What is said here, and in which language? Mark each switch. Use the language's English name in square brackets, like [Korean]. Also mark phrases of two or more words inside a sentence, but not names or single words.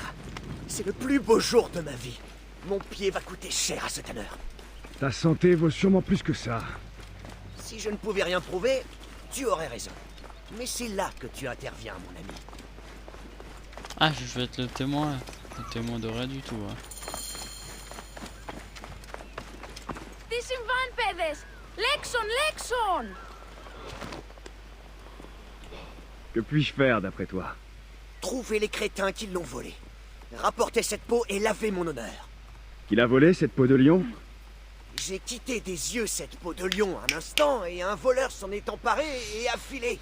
[French] C'est le plus beau jour de ma vie. Mon pied va coûter cher à ce tanneur. Ta santé vaut sûrement plus que ça. Si je ne pouvais rien prouver, tu aurais raison. Mais c'est là que tu interviens, mon ami. Ah, je vais être le témoin. Le témoin de rien du tout. Hein. [Greek] Τι συμβάν, παιδες! Λέξον, λέξον! [French] Que puis-je faire d'après toi? Trouver les crétins qui l'ont volé. Rapporter cette peau et laver mon honneur. Qu'il a volé cette peau de lion? J'ai quitté des yeux cette peau de lion un instant et un voleur s'en est emparé et a filé.